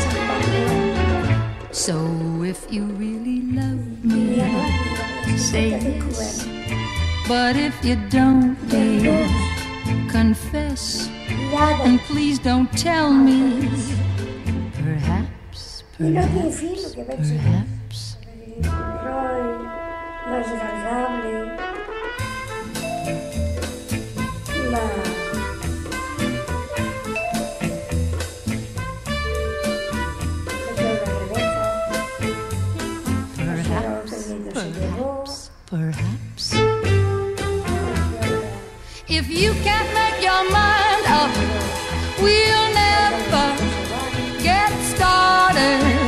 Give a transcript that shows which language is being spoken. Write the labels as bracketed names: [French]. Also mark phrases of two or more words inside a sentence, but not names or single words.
[English] So if you really love me, say yes. But if you don't, dear, confess. And please don't tell me, perhaps, perhaps, perhaps. [Spanish] La desagradable, la [English] Perhaps, perhaps. If you can't make your mind up, we'll never get started.